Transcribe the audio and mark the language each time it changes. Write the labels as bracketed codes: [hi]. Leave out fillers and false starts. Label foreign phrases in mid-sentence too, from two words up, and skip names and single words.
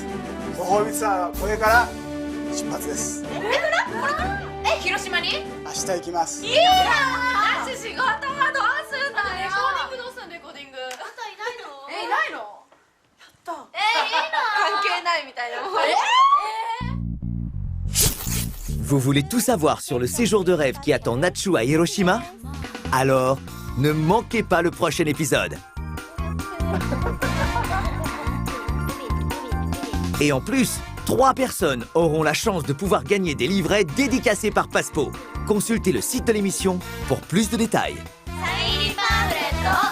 [ja] ご褒美ツアーはこれから出発です。広島に？明日行きます。いいな。私仕事はどうするんだよ。レコーディングどうする？レコーディング。あんたいないの？いないの？やった。いいな。関係ないみたいなもん。 [fr] Vous voulez tout savoir sur le séjour de rêve qui attend Nachu à Hiroshima? Alors, ne manquez pas le prochain épisode. Et en plus, 3 personnes auront la chance de pouvoir gagner des livrets dédicacés par Passepo. Consultez le site de l'émission pour plus de détails. [ja] サイン入りパンフレット